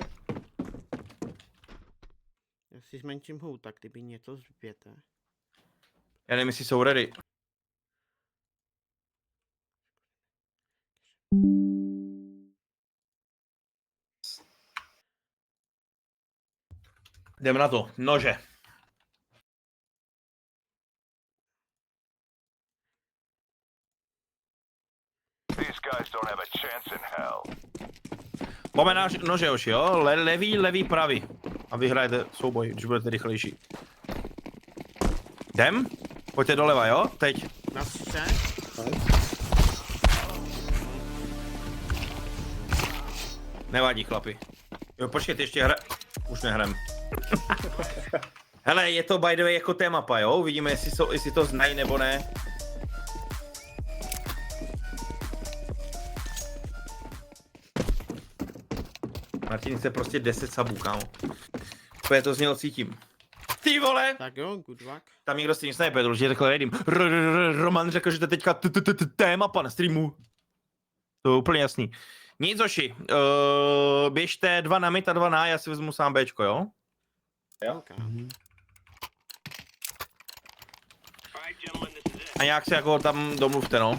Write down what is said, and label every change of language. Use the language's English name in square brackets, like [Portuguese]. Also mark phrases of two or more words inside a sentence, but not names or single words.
[Czech] Já si zmenším hůl, tak kdyby něco zběte. Já nevím, jestli jsou ready. Jdeme na to, nože. [English] These guys don't have a chance in hell. [Czech] Máme náš nože už, jo? Levý, pravý. A vyhrajete souboj, když budete rychlejší. Jdem? Pojďte doleva, jo? Teď. Na střed? Nevadí, chlapi. Jo, počkejte, ještě už nehrem. Hele, je to [English] by the way [Czech] jako té mapa, jo? Uvidíme, jestli to znají nebo ne. Martin chce prostě 10 sabů, kámo. Úplně to z něho cítím. Ty vole! Tak jo, [English] good luck. [Czech] Tam někdo [English] stream sniper, [Czech] určitě řekl Redim. Roman řekl, že to teďka témapa na streamu. To je úplně jasný. Nic, Zoši. Běžte 2 na mid a 2 na, já si vezmu sám Bčko, jo? Okay. A nějak se jako tam domluvte, no.